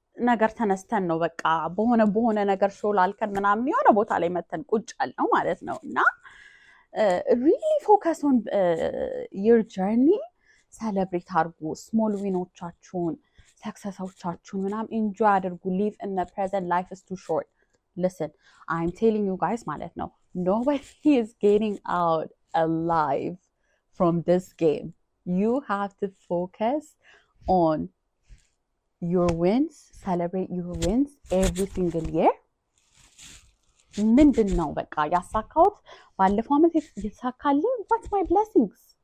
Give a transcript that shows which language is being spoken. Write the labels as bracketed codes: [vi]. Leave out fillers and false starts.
[am] ነገር ተነስተን ነው በቃ በሆነ ነገር ሾላልከን ምናምን የሆነ ቦታ ላይ መተን ቁጭ ያልነው ማለት ነው። እና [en] really focus on your journey። [am] ሰለብሬት አድርጉ ስሞል ዊኖቻችሁን፣ ሰክሰሶቻችሁን ምናምን ኢንጆይ አድርጉ። [en] live in the present, life is too short. Listen, I'm telling you guys [am] ማለት ነው [en] nobody is getting out alive from this game. You have to focus on your wins, celebrate your wins every single year. [am] ምንድን ነው በቃ ያሳካሁት ባለፈው ዓመት የተሳካልኝ [en] what's my blessings?